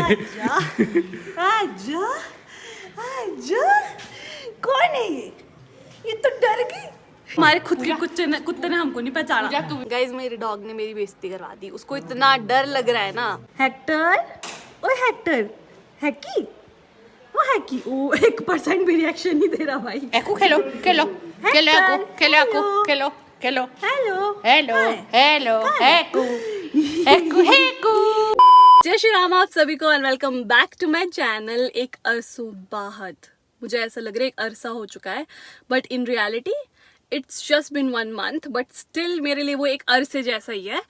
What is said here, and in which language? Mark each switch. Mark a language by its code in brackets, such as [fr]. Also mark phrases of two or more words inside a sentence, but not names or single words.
[hi] आजा आजा, कौन है ये तो डर गई। हमारे खुद के कुत्ते ने हमको नहीं पहचाना। गाइस मेरे डॉग ने मेरी बेइज्जती करवा दी, उसको इतना डर लग रहा है ना। हेक्टर, ओ हेक्टर, हैकी, वो हैकी, ओ 1% भी रिएक्शन नहीं दे रहा भाई। एकू खेलो खेलो खेलो एकू खेलो एकू खेलो खेलो। हेलो हेलो हेलो एकू एकू एकू। जय श्री राम आप सभी को [en] and welcome back to my channel. [hi] एक अरसों बाद, मुझे ऐसा लग रहा है एक अरसा हो चुका है, [en] but in reality it's just been 1 month, but still [hi] मेरे लिए वो एक अरसे जैसा ही है।